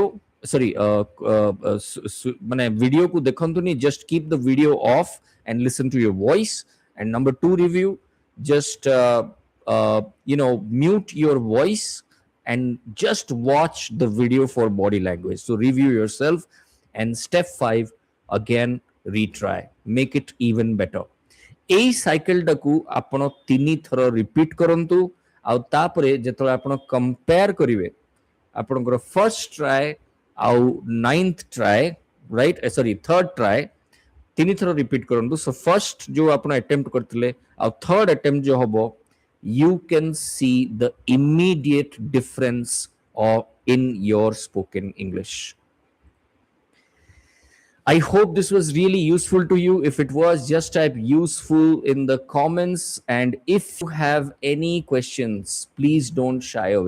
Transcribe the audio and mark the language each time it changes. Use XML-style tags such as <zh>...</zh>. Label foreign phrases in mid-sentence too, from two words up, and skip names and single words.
<en>Sorry, video</en> <or>କୁ ଦେଖନ୍ତୁନି,</or> <en>just keep the video off and listen to your voice. And number 2 review, just mute your voice and just watch the video for body language. So review yourself. And step 5, again retry, make it even better.</en> <or>এই ସାଇକେଲଟାକୁ ଆପଣ 3 ଥର ରିପିଟ୍ କରନ୍ତୁ। ଆଉ ତାପରେ ଯେତେବେଳେ ଆପଣ କମ୍ପେୟାର କରିବେ ଆପଣଙ୍କର</or> <en>first try</en> <or>ଆଉ</or> <en>9th try, right, sorry 3rd try</en> <or>3 ଥର ରିପିଟ୍ କରନ୍ତୁ।</or> <en>so first</en> <or>ଯୋଉ ଆପଣ ଆଟେମ୍ପ୍ଟ କରିଥିଲେ ଆଉ</or> <en>3rd attempt</en> <or>ଯୋଉ ହବ,</or> <en>you can see the immediate difference in your spoken English. I hope this was really useful to you. If it was, just type useful in the comments. And if you have any questions, please don't shy away.</en>